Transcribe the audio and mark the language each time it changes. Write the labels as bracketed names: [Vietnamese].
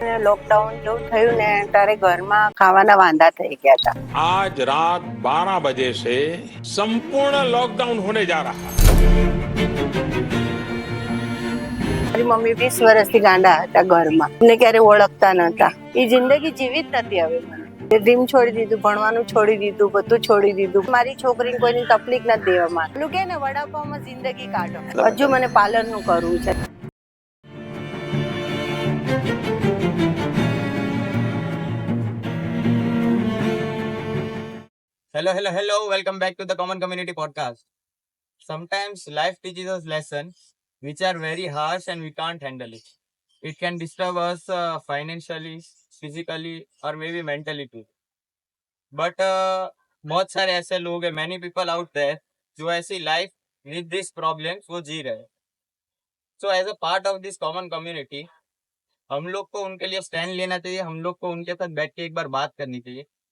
[Gujarati] Lockdown જેવું થયું ને ત્યારે ઘરમાં ખાવાના વાંધા થઈ ગયા હતા. [Hindi] आज रात 12 बजे से संपूर्ण लॉकडाउन होने जा रहा है। [Gujarati] મારી મમ્મી 20 વર્ષથી ગાંડા હતા ઘરમાં, મને ક્યારે ઓળખતા નતા. એ જિંદગી જીવી જ નથી હવે મને. ડ્રીમ છોડી દીધું, ભણવાનું છોડી દીધું, બધું છોડી દીધું. મારી છોકરીને કોઈની તકલીફ નથી દેવા માંગતી. પેલું કે ને વડાપાવમાં જિંદગી કાઢો. હજુ મને પાર્લરનું કરવું છે. [English] Hello. Welcome back to the Common Community Podcast. Sometimes life teaches us lessons which are very harsh and we can't handle it. It can disturb us financially, physically, or maybe mentally too. [Hindi] But बहुत सारे ऐसे लोग हैं, [English] many people out there [Hindi] जो ऐसी [English] life with these problems [Hindi] वो जी रहे हैं. [English] So as a part of this common community, [Hindi] हम लोग को उनके लिए स्टैंड लेना चाहिए, हम लोग को उनके साथ बैठ के एक बार बात करनी चाहिए.